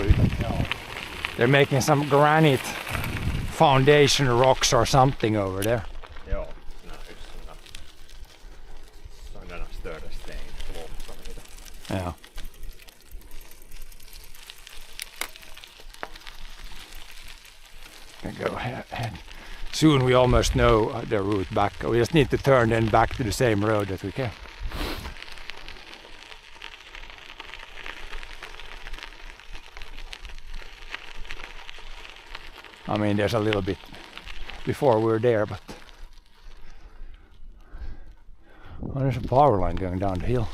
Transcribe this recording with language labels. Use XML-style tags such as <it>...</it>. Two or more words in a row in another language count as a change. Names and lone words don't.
<en>They're making some granite foundation rocks or something over there.</en> <fi>Joo, nää on</fi> <sv>just sådana större stenklompar.</sv> <en>Yeah. Can go ahead. soon we almost know the route back. We just need to turn then back to the same road that we came. I mean, there's a little bit before we're there, but oh, there's a power line going down the hill.</en>